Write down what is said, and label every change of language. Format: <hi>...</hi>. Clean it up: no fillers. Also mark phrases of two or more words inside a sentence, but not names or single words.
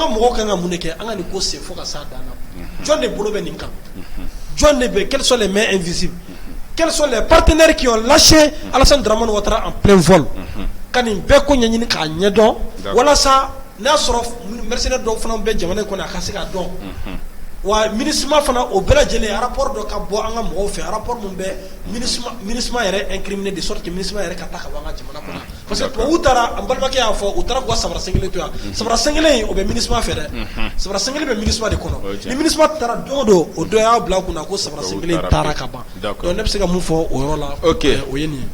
<bm>mɔgɔw kan ka mun de kɛ an ka nin ko sen fo ka s'a dan na jɔn de bolo bɛ nin kan jɔn de bɛ</bm> <fr>quelles sont les mains invisibles quels sont les partenaires qui ont lâché Alassane Dramane Ouattara en plein vol</fr> <bm>ka nin bɛɛ ko ɲɛɲini k'a ɲɛdɔn walasa n'a sɔrɔ mercenaires dɔw fana bɛ jamana in kɔnɔ a ka se k'a dɔn wa MINUSMA fana o bɛɛ lajɛlen rapport dɔ ka bɔ an ka mɔgɔw fɛ rapport mun bɛ MINUSMA yɛrɛ</bm> <fr>incriminé de sorte que</fr> <bm>MINUSMA yɛrɛ ka taa ka bɔ an ka jamana kɔnɔ</bm> <fr>parce que</fr> <bm>tubabu taara an balimakɛ y'a fɔ u taara k'u ka sabara sen kelen to yan sabara sen kelen o bɛ MINUSMA fɛ dɛ sabara sen kelen bɛ MINUSMA de kɔnɔ ni MINUSMA taara don o don o dɔ y'a bila kunna ko sabara sen kelen taara ka ban donc ne bɛ se ka mun fɔ o yɔrɔ la o ye nin ye</bm>